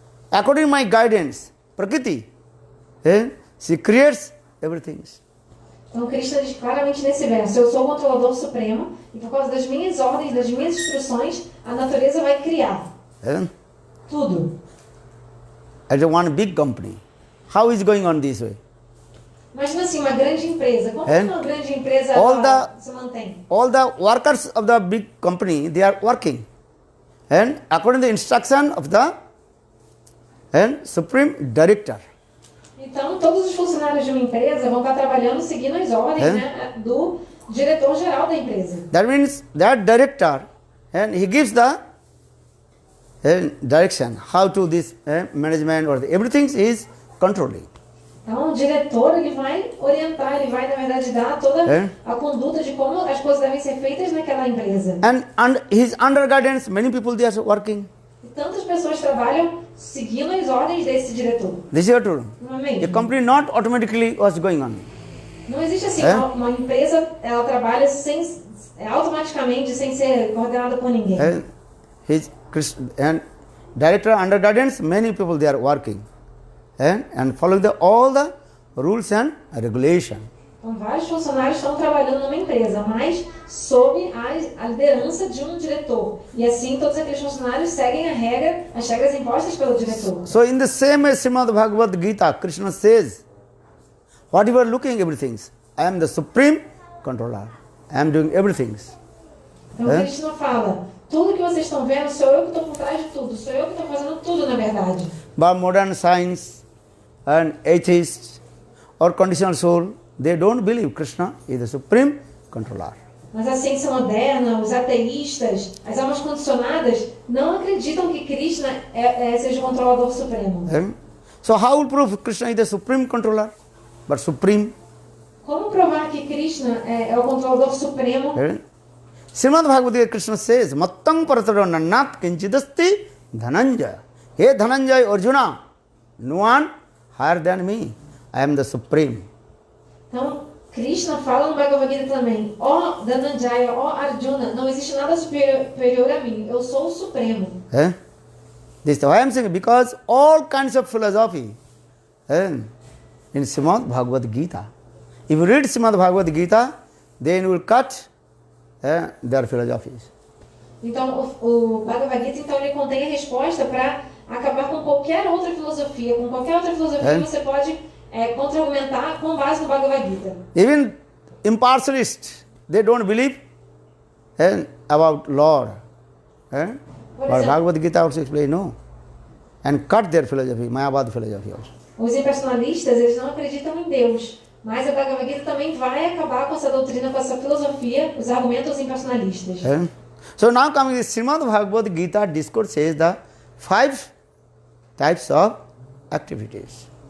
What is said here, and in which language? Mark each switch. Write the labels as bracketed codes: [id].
[en] According to my guidance, Prakriti, she creates everything. [pt] Então, Krishna diz claramente nesse verso, eu sou o controlador supremo e por causa das minhas ordens, das minhas instruções, a natureza vai criar tudo. [en] As one big company, how is going on this way? [pt] Imagina assim, uma grande empresa. Como uma grande empresa se mantém? [en] All the workers of the big company, they are working. And according to the instruction of the supreme director. [pt] Então, todos os funcionários de uma empresa vão estar trabalhando seguindo as ordens do diretor-geral da empresa. [en] That means that director, and he gives the direction, how to this management or everything is controlling. [pt] Então, o diretor ele vai orientar, ele vai, na verdade, dar toda a conduta de como as coisas devem ser feitas naquela empresa. [en] And his under guidance, many people they are working. [pt] E tantas pessoas trabalham seguindo as ordens desse diretor. [en] This is true. [pt] Não é mesmo? [en] A company not automatically what's going on. [pt] Não existe assim, uma empresa, ela trabalha automaticamente, sem ser coordenada por ninguém. [en] And director under guidance, many people they are working. And following all the rules and regulation. [pt] Então, vários funcionários estão trabalhando numa empresa, mas sob a liderança de um diretor. E assim, todos aqueles funcionários seguem as regras impostas pelo diretor. [en] So, in the same way, Srimad Bhagavad Gita, Krishna says, what you are looking everything, I am the supreme controller. I am doing everything. [pt] Então, Krishna fala, tudo que vocês estão vendo, sou eu que estou por trás de tudo. Sou eu que estou fazendo tudo, na verdade. [en] But modern science and atheists or conditional soul, they don't believe Krishna is the supreme controller. [pt] Mas a ciência moderna, os ateístas, as almas condicionadas, não acreditam que Krishna seja o controlador supremo. [en] So how will prove Krishna is the supreme controller? But supreme. [pt] Como provar que Krishna é o controlador supremo? [sa] Srimad Bhagavad Gita [en] Krishna says, [sa] Mattang parataro nannat kinchidasti dhananja [en] Hey Dhananjay Arjuna, no one higher than me. I am the supreme. [pt] Então, Krishna fala no Bhagavad Gita também, ó Dhananjaya, ó Arjuna, não existe nada superior a mim, eu sou o Supremo. [en] This is why I am saying, because all kinds of philosophy in Srimad Bhagavad Gita. If you read Srimad Bhagavad Gita, then you will cut their philosophies. [pt] Então, o Bhagavad Gita então, ele contém a resposta para acabar com qualquer outra filosofia. Com qualquer outra filosofia você pode contra-argumentar com base no Bhagavad Gita. [en] Even impartialists, they don't believe about Lord. But Bhagavad Gita also explains no. And cut their philosophy, Mayavad philosophy also. [pt] Os impersonalistas, eles não acreditam em Deus. Mas a Bhagavad Gita também vai acabar com essa doutrina, com essa filosofia, os argumentos impersonalistas. [en] So now coming to Srimad Bhagavad Gita, discourse says the 5 types of activities.